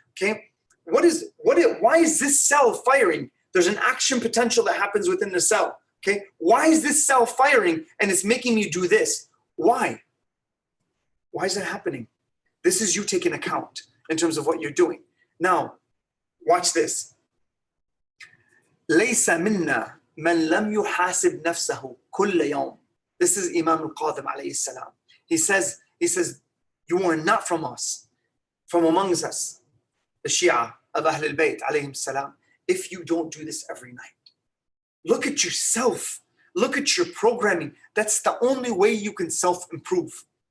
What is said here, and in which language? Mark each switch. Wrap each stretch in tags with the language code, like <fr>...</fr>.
<en>Okay, why is this cell firing? There's an action potential that happens within the cell. Okay, why is this cell firing and it's making me do this? Why? Why is that happening? This is you taking account in terms of what you're doing. Now, watch this.</en> <ar>ليس منا من لم يحاسب نفسه كل يوم.</ar> <en>This is Imam al-Qadim alayhi salam. He says, you are not from us, from amongst us, the Shia of Ahl al-Bayt alayhim salam, if you don't do this every night. Look at yourself. Look at your programming. That's the only way you can self-improve.</en>